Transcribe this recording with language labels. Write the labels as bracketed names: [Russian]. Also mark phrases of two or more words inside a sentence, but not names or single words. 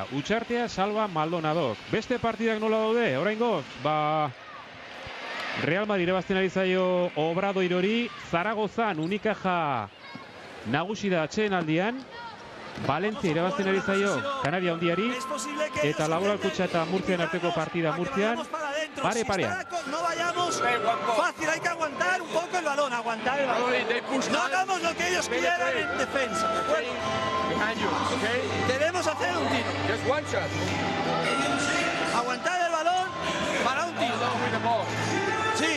[Basque] Utxartea, Salva, Maldonadok. Beste partidak nola daude, oraingoz, Real Madrid irabazten ari zaio Obradoirori, Zaragozan Unicaja nagusi da atsedenaldian, Valencia irabazten ari zaio Kanaria Handiari, eta Laboral Kutxa eta Murtzian arteko partida Murtzian, pare-parean. [Spanish] No vayamos fácil, hay que aguantar un poco el balón, aguantar el balón. No hagamos lo que ellos quieran en defensa, ¿de acuerdo? Debemos hacer un tiro. Aguantar el balón para un tiro. Sí.